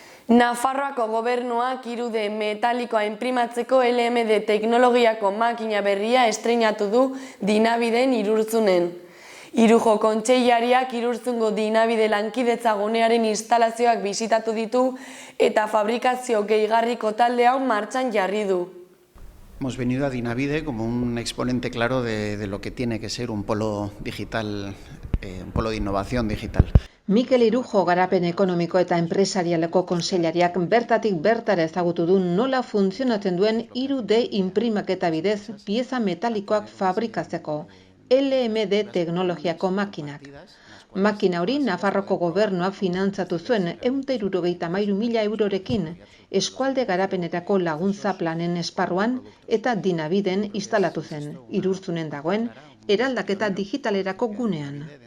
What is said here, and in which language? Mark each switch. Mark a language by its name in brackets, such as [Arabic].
[Basque] Nafarroako gobernuak irude metalikoa enprimatzeko LMD teknologiako makina berria estreinatu du Dinabiden Irurtzunen. Irujo kontseilariak Irurtzungo Dinabide lankidetza gunearen instalazioak bisitatu ditu eta fabrikazio gehigarriko talde hau martxan jarri du. [Spanish] Hemos venido a Dinabide como un exponente claro de lo que tiene que ser un polo digital, un polo de innovación digital. [Basque] Mikel Irujo garapen ekonomiko eta enpresarialeko kontseilariak bertatik bertara ezagutu du nola funtzionatzen duen 3D inprimaketa bidez pieza metalikoak fabrikatzeko LMD teknologiako makinak. Makina hori Nafarroko gobernuak finantzatu zuen 173.000 eurorekin eskualde garapenerako laguntza planen esparruan eta Dinabiden instalatu zen, Irurtzunen dagoen eraldaketa digitalerako gunean.